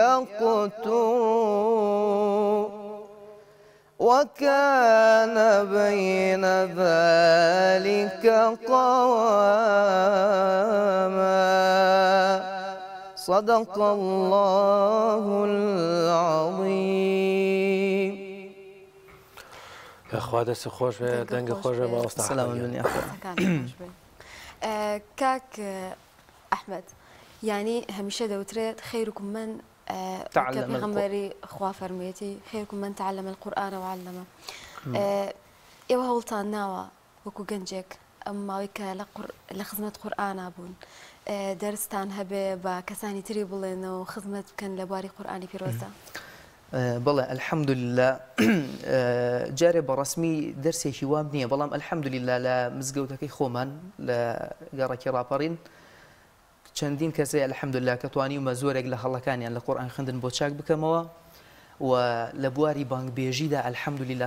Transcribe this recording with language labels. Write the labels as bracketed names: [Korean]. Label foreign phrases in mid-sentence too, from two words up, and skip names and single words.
[Arabic] يقتروا وكان بين ذلك قواما صدق الله العظيم. يا أخوة [Central Kurdish] دەست خۆش بێ دەنگە خۆش بێ ماوەستە كاك أحمد يعني هميشه دەوترێت [Arabic] خيركم من [Central Kurdish] پێغەمبەری خوا فەرموویەتی [Arabic] خيركم من تعلم القرآن وعلمه [Central Kurdish] ئێوە هەوڵتان ناوە وەکو گەنجێک ئەم ماوەی کە لە خزمەت قورئانە بوون دەرستان هەبێ بە کەسانی تری بڵێنەوە خزمەت بکەن لە بواری قورئانی پیرۆزدا؟ بەڵێ الحەمدولله جارێ بەڕەسمی دەرسێکی وام نییە بەڵام الحەمدولله لە مزگەوتەکەی خۆمان لە گەڕێکی ڕاپەڕین چەندین کەسێ الحەمدولله کە توانیمە زۆرێک لە هەڵەکانیان لە قورئان خوێندن بۆ چاک بکەمەوە و لە بواری بانگبێژیدا الحەمدولله